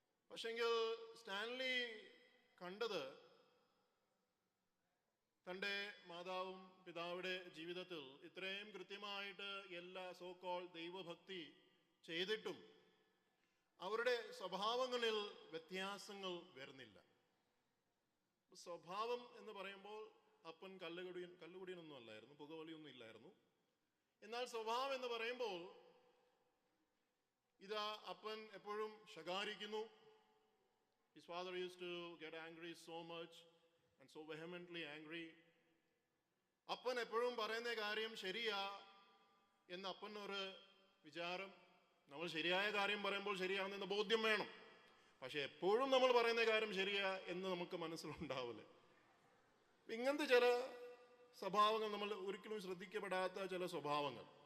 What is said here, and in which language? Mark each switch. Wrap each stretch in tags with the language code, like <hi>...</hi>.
<ml>പക്ഷെങ്കിൽ സ്റ്റാൻലി കണ്ടത് തൻ്റെ മാതാവും പിതാവിടെ ജീവിതത്തിൽ ഇത്രയും കൃത്യമായിട്ട് എല്ലാ സോക്കോൾ ദൈവഭക്തി ചെയ്തിട്ടും അവരുടെ സ്വഭാവങ്ങളിൽ വ്യത്യാസങ്ങൾ വരുന്നില്ല. സ്വഭാവം എന്ന് പറയുമ്പോൾ അപ്പൻ കല്ലുകുടിയനൊന്നും അല്ലായിരുന്നു, പുകവലിയൊന്നും ഇല്ലായിരുന്നു. എന്നാൽ സ്വഭാവം എന്ന് പറയുമ്പോൾ ഇതാ അപ്പൻ എപ്പോഴും ശകാരിക്കുന്നു.</ml> <en>His father used to get angry so much and so vehemently angry.</en> <ml>അപ്പൻ എപ്പോഴും പറയുന്ന കാര്യം ശരിയാ എന്ന് അപ്പനൊരു വിചാരം. നമ്മൾ ശരിയായ കാര്യം പറയുമ്പോൾ ശരിയാണെന്ന ബോധ്യം വേണം. പക്ഷെ എപ്പോഴും നമ്മൾ പറയുന്ന കാര്യം ശരിയാ എന്ന് നമുക്ക് മനസ്സിലുണ്ടാവില്ല. ഇങ്ങനത്തെ ചില സ്വഭാവങ്ങൾ, നമ്മൾ ഒരിക്കലും ശ്രദ്ധിക്കപ്പെടാത്ത ചില സ്വഭാവങ്ങൾ.</ml>